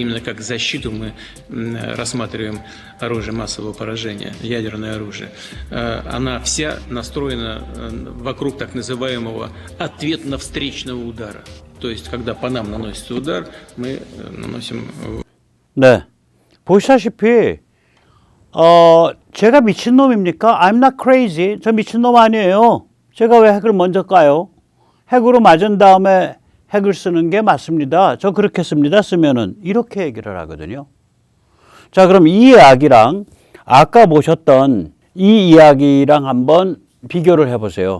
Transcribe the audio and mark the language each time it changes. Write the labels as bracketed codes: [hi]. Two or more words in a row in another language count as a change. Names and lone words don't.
[ru] именно как защиту мы рассматриваем оружие массового поражения, ядерное оружие, она вся настроена вокруг так называемого ответно-встречного удара. То есть, когда по нам наносится удар, мы наносим... [ko] 네, 보시다시피 제가 미친놈입니까? [en] I'm not crazy. [ko] 저 미친놈 아니에요. 제가 왜 핵을 먼저 까요? 핵으로 맞은 다음에 핵을 쓰는 게 맞습니다. 저 그렇게 씁니다. 쓰면은 이렇게 얘기를 하거든요. 자, 그럼 이 이야기랑 아까 보셨던 이 이야기랑 한번 비교를 해보세요.